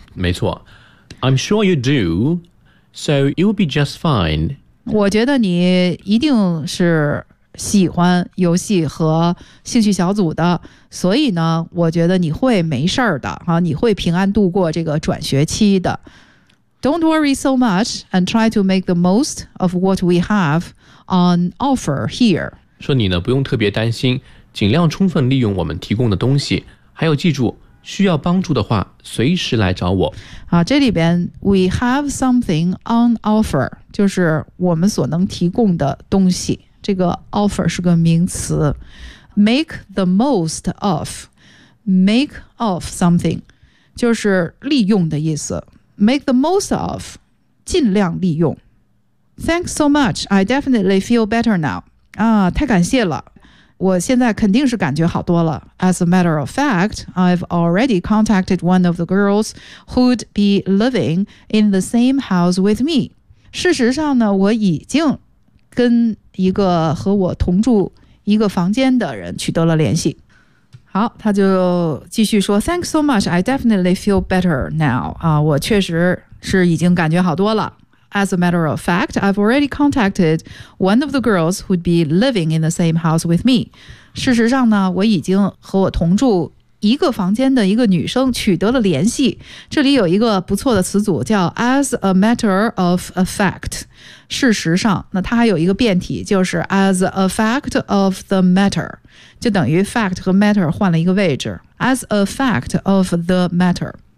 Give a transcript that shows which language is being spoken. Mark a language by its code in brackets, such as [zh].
[zh] 就是、没错 [en] ，I'm sure you do， so you'll be just fine。 [zh] 我觉得你一定是喜欢游戏和兴趣小组的，所以呢，我觉得你会没事儿的啊，你会平安度过这个转学期的。 [en] Don't worry so much and try to make the most of what we have on offer here。 [zh] 说你呢，不用特别担心，尽量充分利用我们提供的东西。还有，记住，需要帮助的话，随时来找我。啊，这里边 [en] we have something on offer， [zh] 就是我们所能提供的东西。这个 offer 是个名词 ，make the most of，make of something， 就是利用的意思。 [en] make the most of， [zh] 尽量利用。 [en] Thanks so much. I definitely feel better now. [zh] 啊，太感谢了，我现在肯定是感觉好多了。 [en] As a matter of fact, I've already contacted one of the girls who'd be living in the same house with me. [zh] 事实上呢，我已经跟一个和我同住一个房间的人取得了联系。好，他就继续说 ， [en] Thanks so much. I definitely feel better now. [zh] 啊，我确实是已经感觉好多了。 [en] As a matter of fact, I've already contacted one of the girls who'd be living in the same house with me. [zh] 事实上呢，我已经和我同住一个房间的一个女生取得了联系。这里有一个不错的词组叫 [en] as a matter of a fact， [zh] 事实上，那它还有一个变体就是 [en] as a fact of the matter， [zh] 就等于 fact 和 matter 换了一个位置， as a fact of the matter。